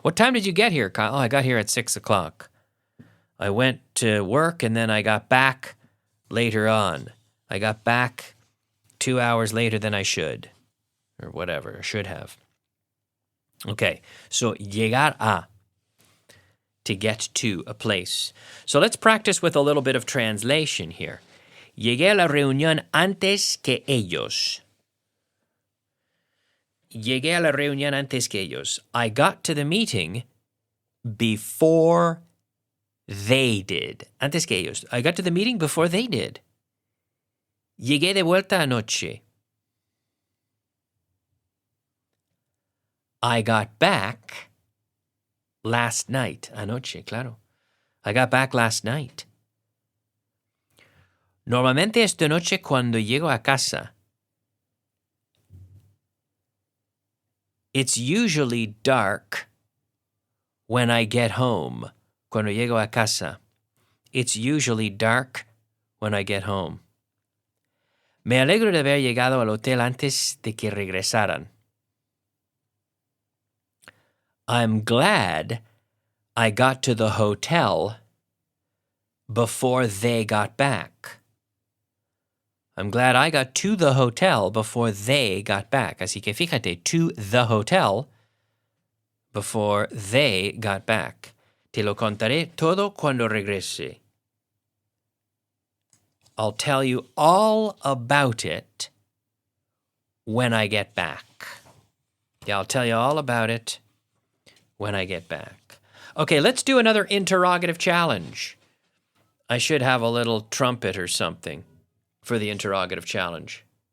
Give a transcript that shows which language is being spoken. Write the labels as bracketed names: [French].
[English] What time did you get here, Kyle? Oh, I got here at 6 o'clock. I went to work and then I got back later on. I got back 2 hours later than I should, or whatever, I should have. Okay, so llegar a, to get to a place. So let's practice with a little bit of translation here. [Spanish] Llegué a la reunión antes que ellos. Llegué a la reunión antes que ellos. [English] I got to the meeting before they did. [Spanish] Antes que ellos. [English] I got to the meeting before they did. [Spanish] Llegué de vuelta anoche. [English] I got back last night. [Spanish] Anoche, claro. [English] I got back last night. [Spanish] Normalmente esta noche cuando llego a casa, [English] It's usually dark when I get home. [Spanish] Cuando llego a casa. [English] It's usually dark when I get home. [Spanish] Me alegro de haber llegado al hotel antes de que regresaran. [English] I'm glad I got to the hotel before they got back. I'm glad I got to the hotel before they got back. [Spanish] Así que fíjate, [English] to the hotel before they got back. [Spanish] Te lo contaré todo cuando regrese. [English] I'll tell you all about it when I get back. Yeah, I'll tell you all about it when I get back. Okay, let's do another interrogative challenge. I should have a little trumpet or something for the interrogative challenge.